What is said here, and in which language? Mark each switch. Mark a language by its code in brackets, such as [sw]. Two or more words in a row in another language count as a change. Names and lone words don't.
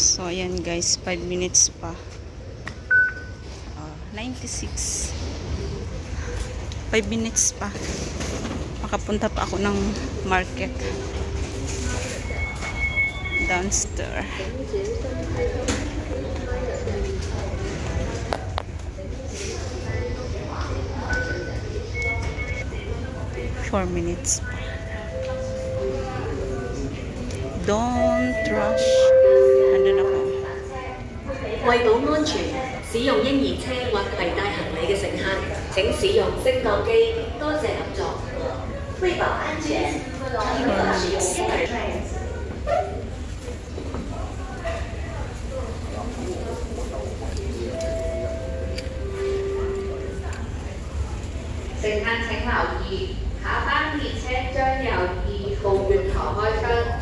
[tl] ayan guys, 5 minutes pa. 96. 5 minutes pa. Makapunta pa ako ng market. [en] Downstairs. Four minutes pa. Don't rush. [tl] Andun ako. [yue] 為保安全，使用嬰兒車或攜帶行李嘅乘客，請使用升降機。多謝合作。為保安全，不可使用嬰兒車。乘客請留意，下班列車將由2號月台開出。